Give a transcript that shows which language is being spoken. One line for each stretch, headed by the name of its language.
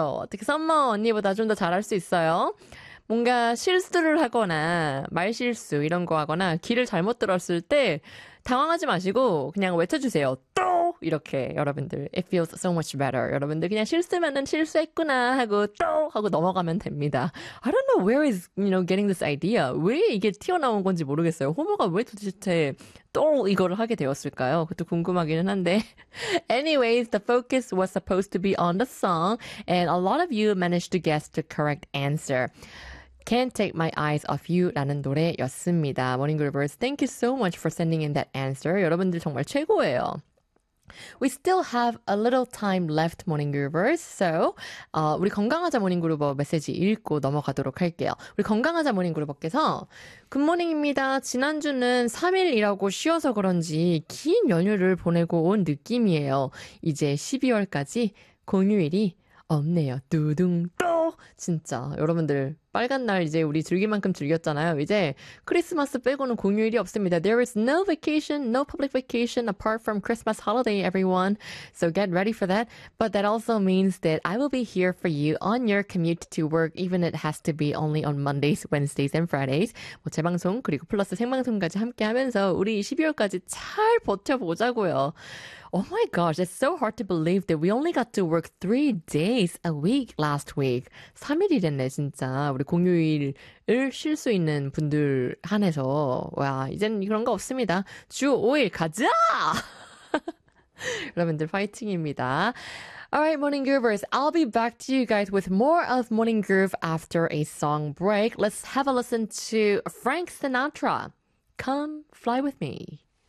Korean: 어떻게 썸머 언니보다 좀더 잘할 수 있어요? 뭔가 실수를 하거나 말실수 이런 거 하거나 귀를 잘못 들었을 때 당황하지 마시고 그냥 외쳐주세요. 또 이렇게 여러분들
English: It feels so much better.
Korean: 여러분들 그냥 실수면은 실수했구나 하고 또 하고 넘어가면 됩니다.
English: I don't know where is you know getting this idea.
Korean: 왜 이게 튀어나온 건지 모르겠어요. 호모가 왜 도대체 또 이거를 하게 되었을까요? 그것도 궁금하기는 한데.
English: Anyways, the focus was supposed to be on the song, and a lot of you managed to guess the correct answer. Can't take my eyes off you
Korean: 라는 노래였습니다.
English: Morning Groovers, thank you so much for sending in that answer.
Korean: 여러분들 정말 최고예요.
English: We still have a little time left, Morning Groovers. So, 우리 건강하자 Morning Groover
Korean: 메시지 읽고 넘어가도록 할게요. 우리 건강하자 Morning Groover께서 굿모닝입니다. 지난주는 3일 일하고 쉬어서 그런지 긴 연휴를 보내고 온 느낌이에요. 이제 12월까지 공휴일이 없네요. 두둥 또 진짜 여러분들 빨간 날 이제 우리 즐길 만큼 즐겼잖아요. 이제 크리스마스 빼고는 공휴일이 없습니다.
English: There is no vacation, no public vacation apart from Christmas holiday, everyone. So get ready for that. But that also means that I will be here for you on your commute to work, even it has to be only on Mondays, Wednesdays, and Fridays.
Korean: 뭐 재방송 그리고 플러스 생방송까지 함께하면서 우리 12월까지 잘 버텨보자고요.
English: Oh my gosh, it's so hard to believe that we only got to work 3 days a week last week.
Korean: 3일이 됐네, 진짜. 우리 공휴일을 쉴수 있는 분들 한해서. 와, 이젠 그런 거 없습니다. 주 5일 가자! 여러분들 파이팅입니다.
English: Alright, Morning Groovers. I'll be back to you guys with more of Morning Groove after a song break. Let's have a listen to Frank Sinatra. Come fly with me.